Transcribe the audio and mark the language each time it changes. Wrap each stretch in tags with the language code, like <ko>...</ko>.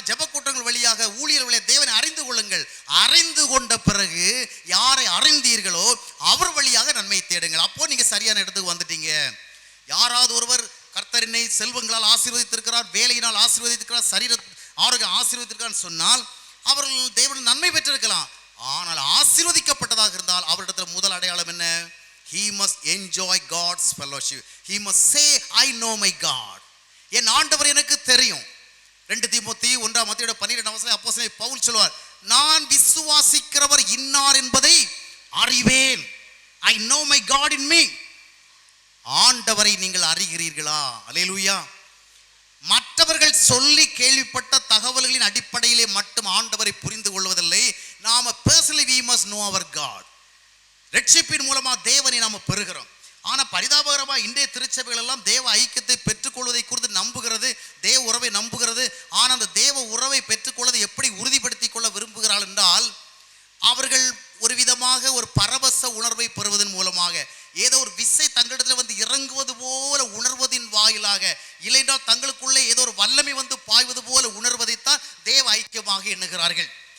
<ta>ஜெப கூட்டங்கள் வழியாக ஊழியர் வழியாக தேவனை அறிந்து கொள்ளுங்கள். அறிந்து கொண்ட பிறகு யாரை அறிந்தீர்களோ அவர் வழியாக நன்மை தேடுங்கள். அப்போ நீங்க சரியான இடத்துக்கு வந்துட்டீங்க. யாராவது ஒருவர் கர்த்தரினை செல்வங்களால் ஆசீர்வதித்திருக்கிறார், வேலையினால் ஆசீர்வதித்திருக்கிறார், சரீர ஆரோக்கியம் ஆசீர்வதித்திருக்கிறார் சொன்னால் அவர்கள் தேவன் நன்மை பெற்றிருக்கலாம். ஆனால் ஆசீர்வதிக்கப்பட்டதாக இருந்தால் அவரிடத்தில் முதல் அடையாளம் என்ன?</ta> <en>He must enjoy God's fellowship. He must say, I know my God.</en> <ta>என் ஆண்டவர் எனக்கு தெரியும். 2 தீமோத்தேயு 1:12 அப்போஸ்தலன் பவுல் சொல்வார், நான் விசுவாசிக்கிறவர் இன்னார் என்பதை அறிவேன்.</ta> <en>I know my God in me.</en> <ta>ஆண்டவரை நீங்கள் அறிகிறீர்களா? அல்லேலூயா. மற்றவர்கள் சொல்லி கேள்விப்பட்ட தகவல்களின் அடிப்படையிலே மட்டும் ஆண்டவரை புரிந்து கொள்வதில்லை. நாம</ta> <en>personally we must know our God.</en> <ta>ரட்சிப்பின் மூலமா தேவனை நாம பெறுகிறோம். ஆனா பரிதாபகரமா இன்றைய திருச்சபைகள் எல்லாம் தேவ ஐக்கியத்தை பெற்றுக்கொள்வதை குறித்து நம்புகிறது, தேவ உறவை நம்புகிறது. ஆனா அந்த தேவ உறவை பெற்றுக்கொள்வதை எப்படி உறுதிப்படுத்திக் கொள்ள விரும்புகிறார்கள் என்றால், அவர்கள் ஒரு விதமாக ஒரு பரவச உணர்வை பெறுவதன் மூலமாக, ஏதோ ஒரு விசை தங்களிடத்தில் வந்து இறங்குவது போல உணர்வதின் வாயிலாக, இல்லைன்றால் தங்களுக்குள்ளே ஏதோ ஒரு வல்லமை வந்து பாய்வது போல உணர்வதைத்தான் தேவ ஐக்கியமாக எண்ணுகிறார்கள்.</ta>